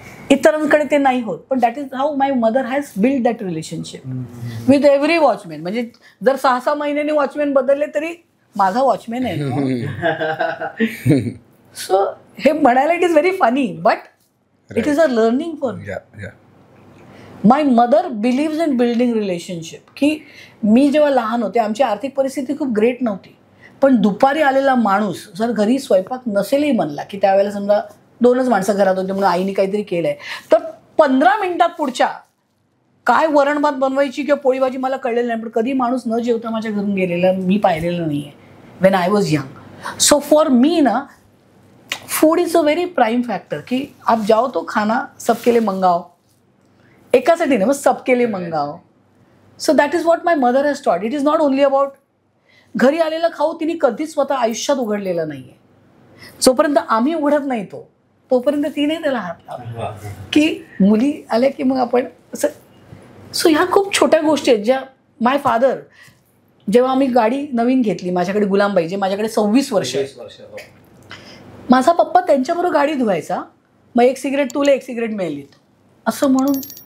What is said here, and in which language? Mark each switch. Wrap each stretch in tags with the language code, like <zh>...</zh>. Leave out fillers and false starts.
<mr>इतरांकडे ते नाही होत.</mr> <en>पण that is how my mother has build that relationship with every watchman.</en> <mr>म्हणजे जर 6-6 महिन्यांनी वॉचमॅन बदलले तरी माझा वॉचमॅन आहे. सो हे म्हणायला</mr> <en>It is very funny but it is a learning for me. My mother believes in building relationship.</en> <mr>की मी जेव्हा लहान होते आमची आर्थिक परिस्थिती खूप ग्रेट नव्हती, पण दुपारी आलेला माणूस जर घरी स्वयंपाक नसेलही म्हणला, की त्यावेळेला समजा 2च माणसं घरात होते म्हणून आईने काहीतरी केलंय, तर 15 मिनिटात पुढच्या काय वरण भात बनवायची किंवा पोळी भाजी मला कळलेलं नाही, पण कधी माणूस न जेवता माझ्या घरून गेलेला मी पाहिलेलं नाही आहे</mr> <en>When I was young. So for me ना food is a very prime factor.</en> <hi>की आप जाओ तो खाना सबके लिए मंगाओ,</hi> <mr>एकासाठी नाही मग</mr> <hi>सबके लिए मंगाओ.</hi> <en>So that is what my mother has taught. It is not only about</en> <mr>घरी आलेला खाऊ तिने कधीच स्वतः आयुष्यात उघडलेलं नाही आहे. जोपर्यंत आम्ही उघडत नाही तोपर्यंत ती नाही त्याला हात लावला, की मुली आल्या की मग आपण असं. सो ह्या खूप छोट्या गोष्टी आहेत ज्या माय फादर, जेव्हा आम्ही गाडी नवीन घेतली माझ्याकडे गुलामबाई, जे माझ्याकडे 26 वर्ष, माझा पप्पा त्यांच्याबरोबर गाडी धुवायचा, मग एक सिगरेट तुला एक सिगरेट मिळेल असं म्हणून.</mr>